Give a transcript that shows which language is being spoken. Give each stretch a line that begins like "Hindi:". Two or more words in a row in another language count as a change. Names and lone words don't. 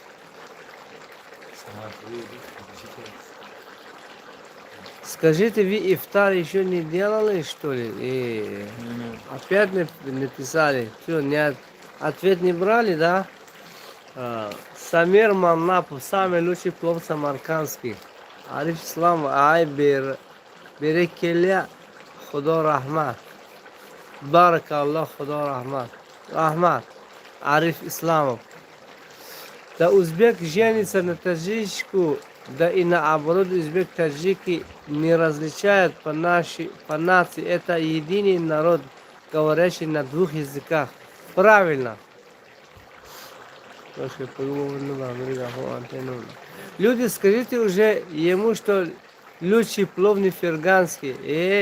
Russian: Скажите, вы ифтар еще не делали, что ли? И опять не написали. Все, нет. Ответ не брали, да? Самир Маннапов, самый лучший плов самаркандский. Ариф Ислам, ай берекеля,
Tajik: худо рахмат.
Arabic: بارك الله,
Tajik: худо рахмат.
Russian: Рахмат. Ариф Исламов. Да узбек женится на таджичку, да и наоборот узбек таджики не различают по нации. Это единый народ, говорящий на двух языках. Правильно. Люди, скажите уже ему, что лучший плов не ферганский.